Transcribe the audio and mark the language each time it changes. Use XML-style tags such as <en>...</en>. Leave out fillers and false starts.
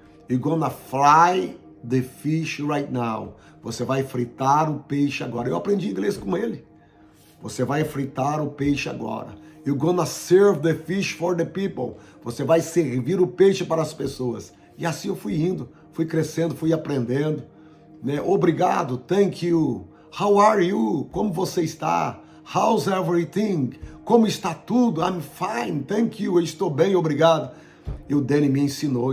<en>You're gonna fry the fish right now.</en> <pt>Você vai fritar o peixe agora. Eu aprendi inglês com ele. Você vai fritar o peixe agora.</pt> <en>You're gonna serve the fish for the people.</en> <pt>Você vai servir o peixe para as pessoas. E assim eu fui indo, fui crescendo, fui aprendendo. Né? Obrigado,</pt> <en>thank you. How are you?</en> <pt>Como você está?</pt> <en>How's everything?</en> <pt>Como está tudo?</pt> <en>I'm fine, thank you.</en> <pt>Eu estou bem, obrigado. E o Danny me ensinou.</pt>